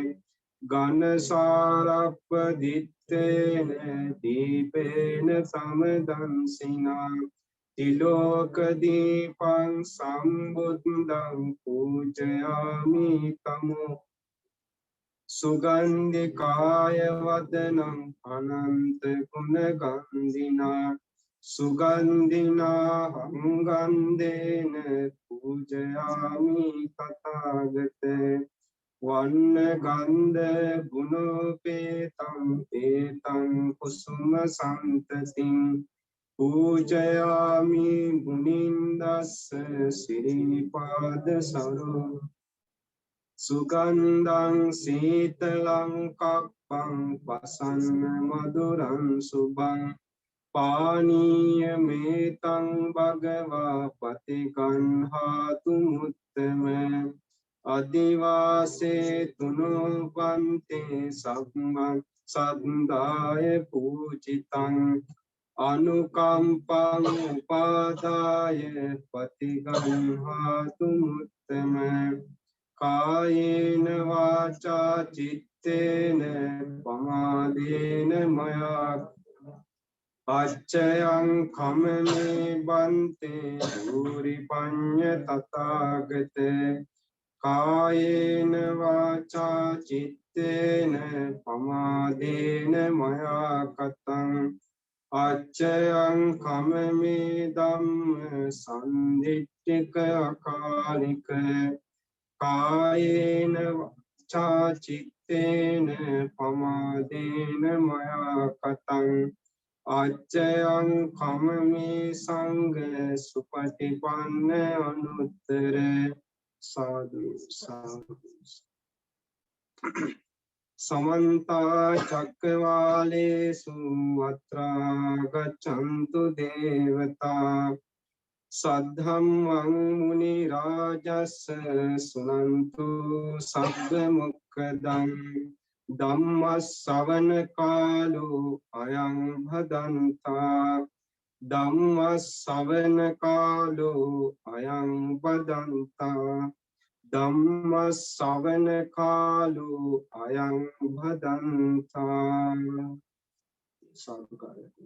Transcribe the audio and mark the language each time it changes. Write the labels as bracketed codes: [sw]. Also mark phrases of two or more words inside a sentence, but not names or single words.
[pi] घनसारपदित्तेन दीपेन समदंसिना तिलोकदीपं सम्बुद्धं पूजयामि तमो सुगन्धिकाय वदनं अनन्तगुणगन्धिना सुगन्धिना गन्धेन पूजयामि तथागते වන්න ගන්ධ ගුණෝපේතං ඒතං කුසුම සම්තතින් පූජයාමි මුනින්දස්ස සිරිපාද සරෝ සුගන්ධං සීතලං කප්පං පසන්න මధుරං සුභං පානීය මේතං භගවා පතිගන්හාතු මුත්තම අදිවාසේ තුනුපන්තේ සම්මක් සද්දාය පූජිතං අනුකම්පං උපාදාය පතිගන්හාතු මුත්තම කායේන වාචා චිත්තේන පමාදේන මයා අච්චයං කමනේ බන්තේ ධූරි පඤ්ඤ තථාගතේ කායේන වාචා චිත්තේන පමාදේන මයා කතං අච්චයං කමමේ ධම්ම සම්දිට්ඨික අකාලික කායේන වාචා චිත්තේන පමාදේන මයා කතං අච්චයං කමමේ සංඝ සුපටිපන්න අනුත්තර සාදු සාදු समन्ता चक्रवालेषु अत्रा गच्छन्तु देवता सद्धम्मं मुनिराजस्य सुनन्तु सद्मुक्तदं ධම්මස්සවන කාලෝ අයං භදන්තා ධම්මස්සවන කාලෝ අයං භදන්තා ධම්මස්සවන කාලෝ අයං භදන්තා සාදුකාරය